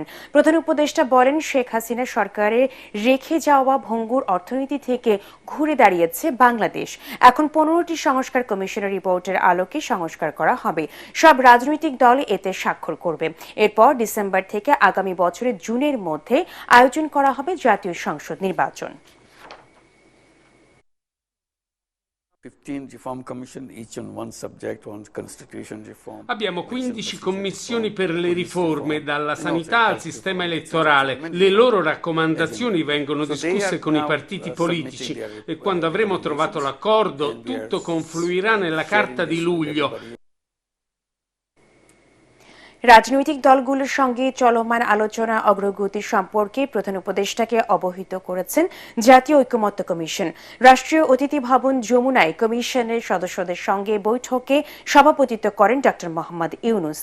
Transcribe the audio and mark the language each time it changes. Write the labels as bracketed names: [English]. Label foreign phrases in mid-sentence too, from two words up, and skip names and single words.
[Bangla] প্রধান উপদেষ্টা বলেন, শেখ হাসিনা সরকারের রেখে যাওয়া ভঙ্গুর অর্থনীতি থেকে ঘুরে দাঁড়িয়েছে বাংলাদেশ। এখন 15টি সংস্কার কমিশনের রিপোর্টের আলোকে সংস্কার করা হবে। সব রাজনৈতিক দল এতে স্বাক্ষর করবে। এরপর ডিসেম্বর থেকে আগামী বছর জুনের মধ্যে আয়োজন করা হবে জাতীয় সংসদ নির্বাচন। [English] 15 reform commission, each on one subject, one constitution reform. [Italian] Abbiamo 15 commissioni per le riforme, dalla sanità al sistema elettorale. Le loro raccomandazioni vengono discusse con i partiti politici e quando avremo trovato l'accordo tutto confluirà nella carta di luglio. [Bangla] রাজনৈতিক দলগুলোর সঙ্গে চলমান আলোচনা অগ্রগতি সম্পর্কে প্রধান উপদেষ্টাকে অবহিত করেছেন জাতীয় ঐকমত্য কমিশন। রাষ্ট্রীয় অতিথি ভবন যমুনায় কমিশনের সদস্যদের সঙ্গে বৈঠকে সভাপতিত্ব করেন ডক্টর মোহাম্মদ ইউনূস।